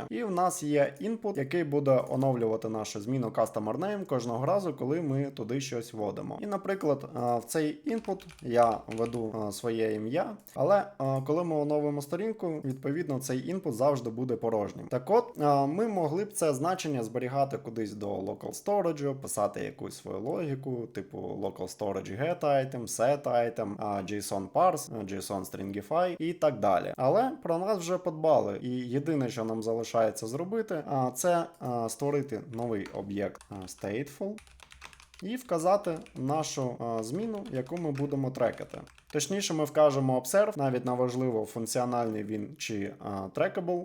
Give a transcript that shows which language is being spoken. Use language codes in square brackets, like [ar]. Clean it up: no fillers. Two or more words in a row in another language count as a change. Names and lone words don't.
[uk] І в нас є input, який буде оновлювати нашу зміну Customer Name кожного разу, коли ми туди щось вводимо. І, наприклад, в цей input я введу своє ім'я, але коли ми оновимо сторінку, відповідно цей input завжди буде порожнім. Так от, ми могли б це значення зберігати кудись до [en] local storage, [uk] писати якусь свою логіку, типу [en] local storage get item, set item, JSON parse, JSON stringify [uk] і так далі. Але про нас вже подбали. І єдине, що нам залишається зробити, це створити новий об'єкт stateful і вказати нашу зміну, яку ми будемо трекати. Точніше, ми вкажемо observe, навіть неважливо, функціональний він чи trackable.